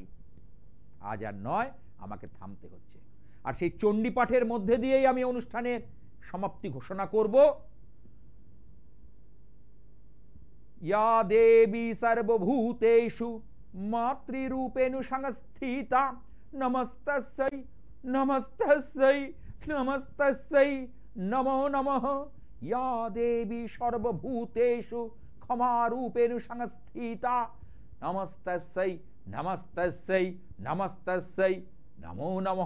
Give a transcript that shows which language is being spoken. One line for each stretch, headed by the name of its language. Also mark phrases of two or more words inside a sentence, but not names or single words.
Bangla: আজ আর নয়, আমাকে থামতে হচ্ছে। আর সেই চণ্ডী পাঠের মধ্যে দিয়েই আমি অনুষ্ঠানের সমাপ্তি ঘোষণা করব।
Sanskrit: ইয়া দেবী সর্বভূতেষু মাতৃরূপেণু সংস্থিতা নমস্তস্যৈ নমস্তস্যৈ নমস্তস্যৈ নমো নমঃ। ইয়া দেবী সর্বভূতেষু ক্ষমারূপেণু সংস্থিতা নমস্তস্যৈ নমস্তস্যৈ নমস্তস্যৈ নমো নমঃ।